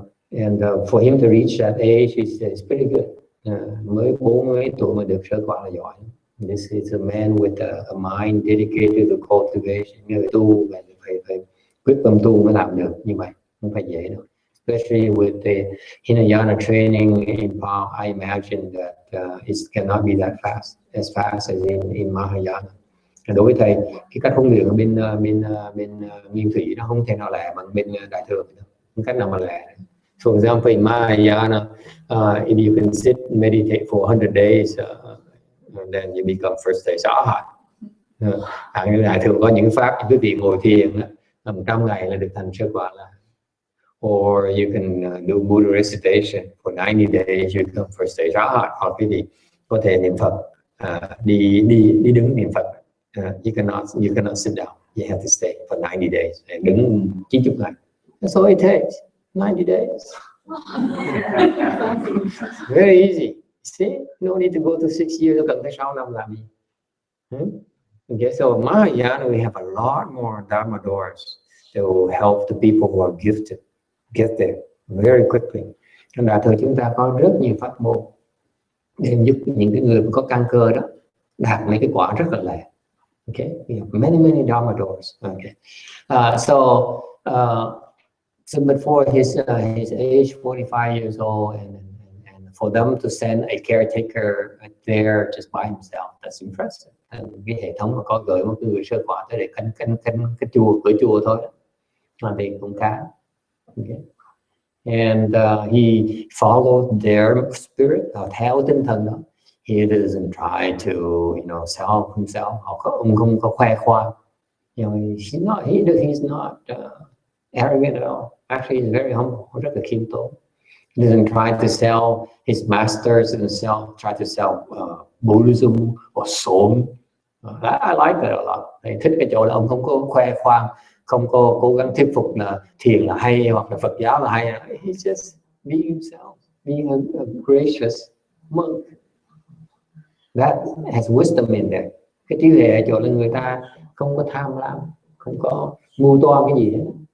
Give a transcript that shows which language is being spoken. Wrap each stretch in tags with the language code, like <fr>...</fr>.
<en>And for him to reach that age is pretty good.</en> <vi>Mới 40 tuổi mà được sơ quả là giỏi.</vi> <en>This is a man with a mind dedicated to cultivation.</en> <vi>Người tu phải quyết tâm tu mới làm được như vậy, không phải dễ đâu.</vi> <en>Especially with the Hinayana training in PAOK, I imagine that it cannot be that fast as in Mahayana.</en> <vi>Đối với thầy, cái cách huấn luyện ở bên Nguyên Thủy nó không thể nào lẻ bằng bên Đại Thừa, không cách nào mà lẻ.</vi> <en>For example, in Mahayana, if you can sit and meditate for 100 days, then you become first stage arhat.</en> <vi>Đại Thừa có những pháp, quý vị ngồi thiền 100 ngày là được thành sơ quả là.</vi> <en>or you can do Buddha recitation for 90 days. You come first stage</en> <vi>hoặc cái gì có thể niệm Phật, đi đứng niệm Phật.</vi> <en>You cannot sit down. You have to stay for 90 days.</en> <vi>Đứng 90 ngày.</vi> <en>That's all it takes. 90 days. Very easy. See, no need to go to 6 years.</en> <vi>Đâu cần tới 6 năm làm gì.</vi> <en>Okay, so Mahayana, we have a lot more Dharma doors that will help the people who are gifted get there very quickly.</en> <vi>Trong Đại thừa chúng ta có rất nhiều pháp môn để giúp những cái người có căn cơ đó đạt mấy cái quả rất là lẹ.</vi> <en>Okay, we have many Dharma doors. Okay, so before his age, 45 years old, and for them to send a caretaker there just by himself, that's impressive.</en> <vi>Cái hệ thống mà có gửi một người sơ quả tới để canh cái chùa, cửa chùa thôi, mà thì cũng khá.</vi> <en>Okay. And he followed their spirit,</en> <vi>theo tinh thần đó.</vi> <en>He doesn't try to, sell himself.</en> <vi>Ông không có khoe khoang.</vi> <en>He's not arrogant at all. Actually, he's very humble.</en> <vi>Rất là khiêm tốn.</vi> <en>He doesn't try to sell his masters himself. Try to sell Buddhism or Som. I like that a lot.</en> <vi>Thầy thích cái chỗ là ông không có khoe khoang, không có cố gắng thuyết phục là thiền là hay hoặc là Phật giáo là hay.</vi> <en>He's just being himself, being a gracious monk. That has wisdom in there.</en> <vi>Cái trí huệ ở chỗ là người ta không có tham lam, không có mưu toan cái gì hết.</vi>